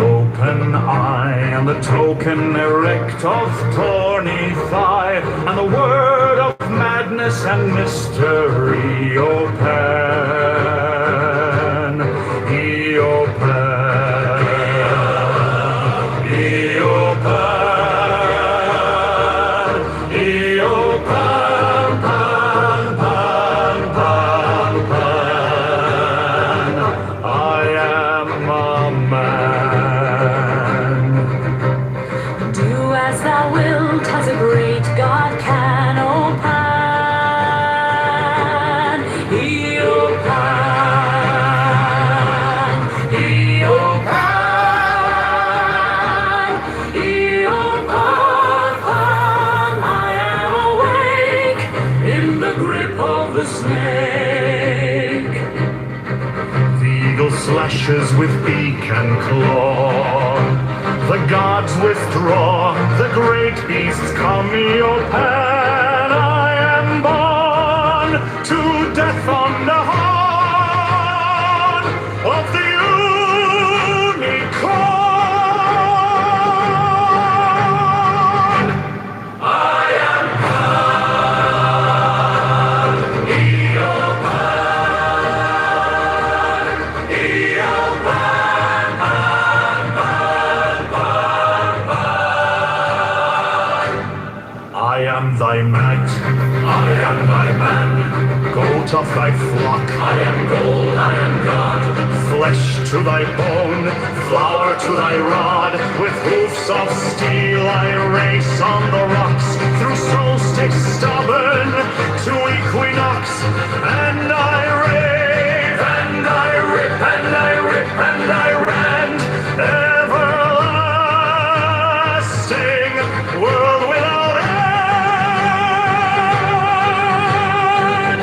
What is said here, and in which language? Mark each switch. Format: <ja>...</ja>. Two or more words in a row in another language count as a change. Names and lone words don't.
<en>open eye, and the token erect of thorny thigh, and the word of madness and mystery, O Pan, O Pan, O Pan, O Pan, Pan, Pan, Pan, Pan. I am a man. Do as thou wilt, as a great God can, O Pan, O Pan, O Pan, O Pan, Pan. I am awake in the grip of the snake. The eagle slashes with beak and claw. The gods withdraw, the great beasts come, O Pan. I am born to death on the horn of the unicorn. I am Pan, O Pan, O Pan, Pan, Pan, Pan, Pan. I am thy mat, I am thy man, goat of thy flock, I am gold, I am God, flesh to thy bone, flower to thy rod, with hoofs of steel I race on the rocks, through solstice stubborn to equinox, and I rave, and I rip, and I rip, and I rant, everlasting, world without end.</en>